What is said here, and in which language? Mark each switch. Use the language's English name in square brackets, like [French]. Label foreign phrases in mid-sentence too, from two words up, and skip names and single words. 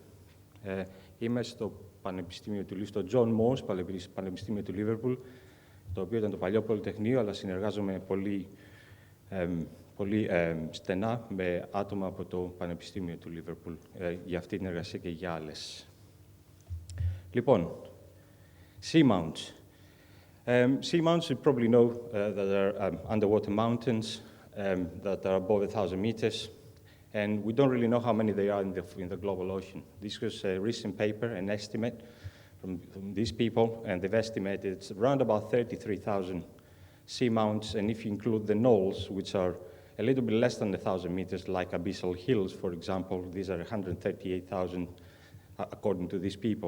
[Greek] Είμαι στο Πανεπιστήμιο του στο John Moores, Πανεπιστήμιο του Λίβερπουλ, το οποίο ήταν το παλιό Πολυτεχνείο, αλλά συνεργάζομαι πολύ στενά με άτομα από το Πανεπιστήμιο του Λίβερπουλ για αυτή την εργασία και για άλλες. Λοιπόν, [English] Seamounts. Seamounts, you probably know that are underwater mountains that are above 1,000 meters, and we don't really know how many they are in the global ocean. This was a recent paper, an estimate from these people, and they've estimated it's around about 33,000 seamounts, and if you include the knolls, which are a little bit less than 1,000 meters, like abyssal hills, for example, these are 138,000 according to these people.